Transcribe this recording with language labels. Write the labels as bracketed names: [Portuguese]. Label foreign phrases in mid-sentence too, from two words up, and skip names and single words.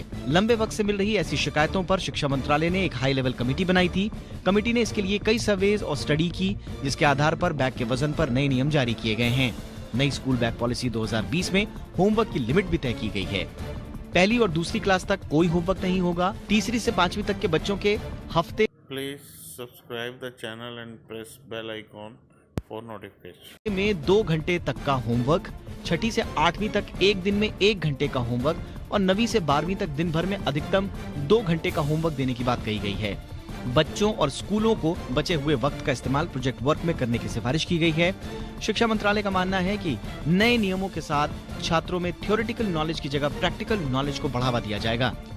[Hindi] लंबे वक्त से मिल रही ऐसी शिकायतों पर शिक्षा मंत्रालय ने एक [English] high level committee [Hindi] बनाई थी। कमेटी ने इसके लिए कई सर्वेज और स्टडी की, जिसके आधार पर बैग के वजन पर नए नियम जारी किए गए हैं। नई [English] school bag policy [Hindi] 2020 में होमवर्क की लिमिट भी तय की गई है। पहली और दूसरी क्लास तक कोई होमवर्क नहीं होगा। तीसरी से 5वीं तक के बच्चों के हफ्ते [English] Subscribe the channel and press bell icon for notification. [Hindi] में 2 घंटे तक का होमवर्क, छठी से 8वीं तक एक दिन में 1 घंटे का होमवर्क और 9वीं से 12वीं तक दिन भर में अधिकतम 2 घंटे का होमवर्क देने की बात कही गई है। बच्चों और स्कूलों को बचे हुए वक्त का इस्तेमाल [English] project work [Hindi] में करने की सिफारिश की गई है। शिक्षा मंत्रालय का मानना है कि नए नियमों के साथ छात्रों में [English] theoretical knowledge [Hindi] की जगह [English] practical knowledge [Hindi] को बढ़ावा दिया जाएगा।